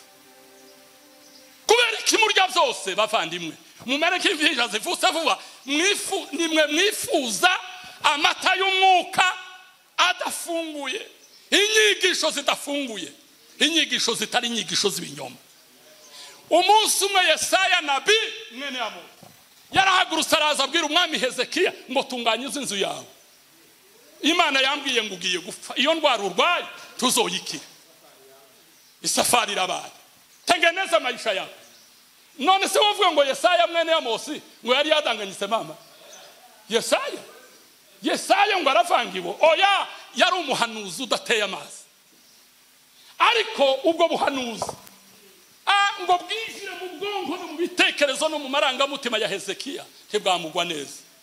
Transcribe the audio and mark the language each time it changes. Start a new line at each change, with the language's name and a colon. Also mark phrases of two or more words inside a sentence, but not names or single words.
Kinyarwanda: Kubera iki murya byose bavandimwe mumere nk'imvija zivutse vuba nimwe mwifuza amata y'umwuka adafunguye, inyigisho zidafunguye, inyigisho zitari inyigisho z'ibinyoma. Umunsi umwe Yesaya nabi mwene Amo yarahagurutse araza abwira umwami Hezekiya ngo tunganyize inzu yawe. Imana yambwiye ngo ugiye gupfa, iyo ndwara urwaye tuzoyikira. Isafari irabaye,
Swahili: tengeneza maisha yako.
Kinyarwanda: None se wovuga ngo Yesaya mwene Amosi ngo yari yadanganyise mama? Yesaya ngo aravangibo oya yari umuhanuzi udateye amazi. Ariko ubwo buhanuzi ngo bwinjire mu bwonko no mu bitekerezo no mu marangamutima ya Hezekiya ntibwamugwa neza.